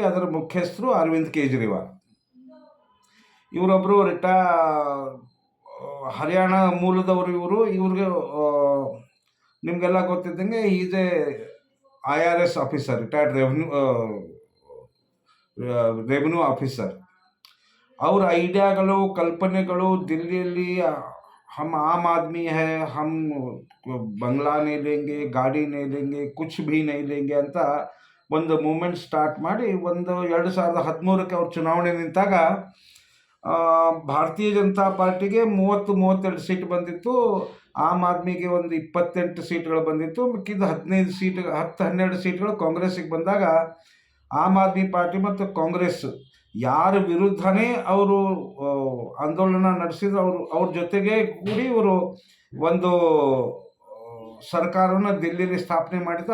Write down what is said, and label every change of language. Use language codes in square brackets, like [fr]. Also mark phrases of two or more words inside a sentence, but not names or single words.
[kn] ಅದರ ಮುಖ್ಯಸ್ಥರು ಅರವಿಂದ್ ಕೇಜ್ರಿವಾಲ್. ಇವರೊಬ್ಬರು ಹರಿಯಾಣ ಮೂಲದವರು. ಇವ್ರಿಗೆ ನಿಮಗೆಲ್ಲ ಗೊತ್ತಿದ್ದಂಗೆ [en] is a IRS officer, retired revenue officer. [kn] ಅವರ ಐಡಿಯಾಗಳು, ಕಲ್ಪನೆಗಳು ದಿಲ್ಲಿಯಲ್ಲಿ [hi] हम आम आदमी है, हम बंगला नहीं लेंगे, [kn] ಗಾಡಿ [hi] नहीं लेंगे, कुछ भी नहीं लेंगे [kn] ಅಂತ ಒಂದು [en] movement start [kn] ಮಾಡಿ 2013ಕ್ಕೆ ಅವ್ರು ಚುನಾವಣೆ ನಿಂತಾಗ ಭಾರತೀಯ ಜನತಾ ಪಾರ್ಟಿಗೆ 30-32 ಸೀಟ್ ಬಂದಿತ್ತು. ಆಮ್ ಆದ್ಮಿಗೆ ಒಂದು 28 ಸೀಟ್ಗಳು ಬಂದಿತ್ತು. ಮಿಕ್ಕಿದ 10-12 ಸೀಟ್ಗಳು ಕಾಂಗ್ರೆಸ್ಸಿಗೆ ಬಂದಾಗ ಆಮ್ ಆದ್ಮಿ ಪಾರ್ಟಿ ಮತ್ತು ಕಾಂಗ್ರೆಸ್ ಯಾರ ವಿರುದ್ಧನೇ ಅವರು ಆಂದೋಲನ ನಡೆಸಿದ್ರು, ಅವ್ರ ಜೊತೆಗೆ ಕೂಡಿ ಇವರು ಒಂದು ಸರ್ಕಾರವನ್ನು ದಿಲ್ಲಿಯಲ್ಲಿ ಸ್ಥಾಪನೆ ಮಾಡಿದ್ರು.